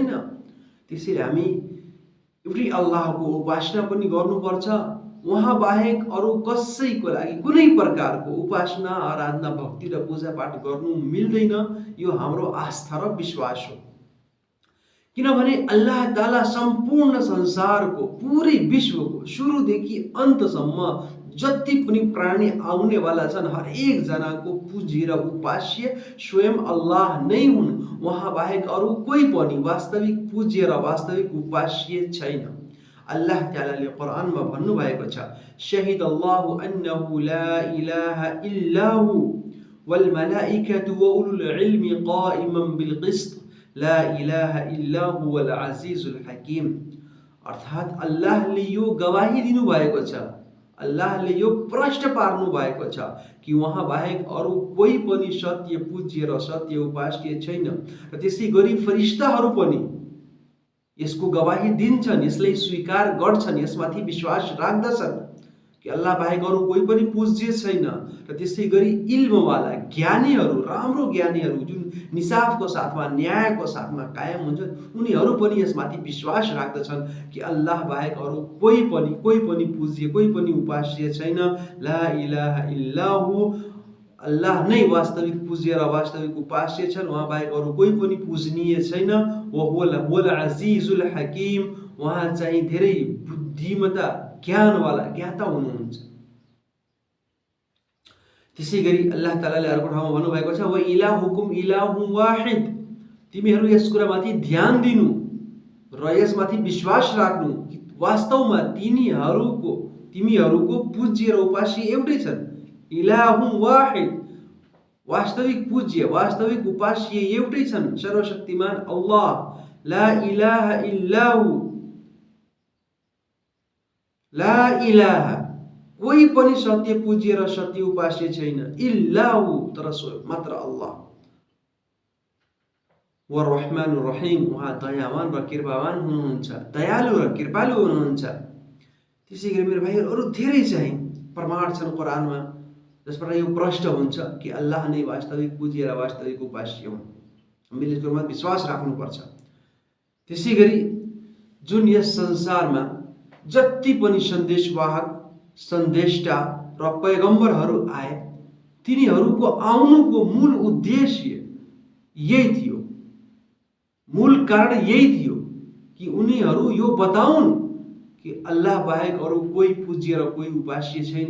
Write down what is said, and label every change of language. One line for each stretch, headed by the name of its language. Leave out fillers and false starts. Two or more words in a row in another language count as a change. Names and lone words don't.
Nepali: त्यसैले हामी एउटै अल्लाहको उपासना पनि गर्नुपर्छ। उहाँ बाहेक अरू कसैको लागि कुनै प्रकारको उपासना, आराधना, भक्ति र पूजापाठ गर्नु मिल्दैन। यो हाम्रो आस्था र विश्वास हो। किनभने अल्लाह ताला सम्पूर्ण संसारको, पुरै विश्वको सुरुदेखि अन्तसम्म जति पनि प्राणी आउनेवाला छन्, हरेक जनाको पूज्य र उपास्य स्वयं अल्लाह नै हुन्। उहाँ बाहेक अरू कोही पनि वास्तविक पूज्य र वास्तविक उपास्य छैन। अल्लाह तालाले कुरानमा भन्नुभएको छ,
Arabic: شهد الله أنه لا إله إلا هو والملائكة وأولو العلم قائما بالقسط لا إله إلا هو العزيز الحكيم.
Nepali: अर्थात् अल्लाहले यो गवाही दिनुभएको छ, अल्लाहले यो प्रष्ट पार्नु भएको छ कि उहाँ बाहेक अरू कोही पनि सत्य पूज्य र सत्य उपास्य छैन। र त्यसै गरी फरिस्ताहरू पनि यसको गवाही दिन्छन्, यसलाई स्वीकार गर्छन्, यसमाथि विश्वास राख्दछन् कि अल्लाह बाहेक अरू कोही पनि पूज्य छैन। र त्यसै गरी इल्मवाला ज्ञानीहरू, राम्रो ज्ञानीहरू जुन निसाफको साथमा, न्यायको साथमा कायम हुन्छन्, उनीहरू पनि यसमाथि विश्वास राख्दछन् कि अल्लाह बाहेक अरू कोही पनि पूज्य, कोही पनि उपास्य छैन।
Arabic: لا إله إلا هو,
Nepali: अल्लाह नै वास्तविक पूज्य र वास्तविक उपास्य छन्, उहाँ बाहेक अरू कोही पनि पूजनीय छैन।
Arabic: وهو العزيز الحكيم,
Nepali: उहाँ चाहिँ धेरै बुद्धिमता, ज्ञानवाला, ज्ञाता हुनुहुन्छ। त्यसै गरी अल्लाह तालाले अर्को ठाउँमा भन्नुभएको छ,
Arabic: وإلهكم إله واحد,
Nepali: तिमीहरू यस कुरामाथि ध्यान दिनु र यसमाथि विश्वास राख्नु कि वास्तवमा तिमीहरूको पूज्य र उपास्य एउटै छन्।
Arabic: إله واحد,
Nepali: वास्तविक पूज्य, वास्तविक उपास्य एउटै छन्, सर्वशक्तिमान अल्लाह।
Arabic: لا إله إلا هو، لا إله,
Nepali: कोही पनि सत्य पूज्य र सत्य उपास्य छैन,
Arabic: إلا هو,
Nepali: तर मात्र अल्लाह।
Arabic: والرحمن الرحيم,
Nepali: उहाँ दयावान र कृपावान हुनुहुन्छ, दयालु र कृपालु हुनुहुन्छ। त्यसै गरी मेरो भाइहरू, अरू धेरै चाहिँ प्रमाण छन् कुरानमा जसबाट यो प्रष्ट हुन्छ कि अल्लाह नै वास्तविक पूज्य र वास्तविक उपास्य हुन्। हामीले यसमा विश्वास राख्नुपर्छ। त्यसै गरी जुन यस संसारमा जति पनि सन्देशवाहक, सन्देष्टा र पैगम्बरहरू आए, तिनीहरूको आउनुको मूल उद्देश्य यही थियो, मूल कारण यही थियो कि उनीहरू यो बताउन् कि अल्लाह बाहेक अरू कोही पूज्य र कोही उपास्य छैन।